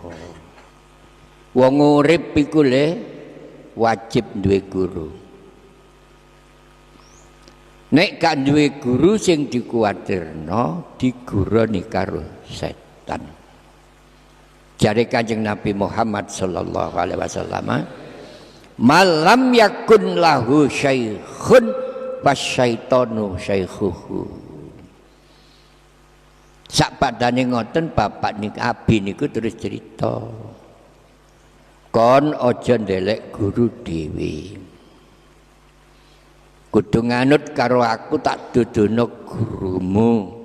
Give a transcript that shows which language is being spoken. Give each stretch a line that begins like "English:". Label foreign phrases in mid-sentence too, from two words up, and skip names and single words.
Javanese: Wong urip iku le wajib duwe guru. Nek gak duwe guru sing dikuwatirno diguroni karo setan. Jare Kanjeng Nabi Muhammad
Arabic: صلى الله عليه وسلم, "من لم يكن له شيخ والشيطان شيخه."
Javanese: Sak padane ngoten bapak niku abi niku terus cerita. Kon aja ndelek guru dhewe. Kudu nganut karo aku tak dudono gurumu.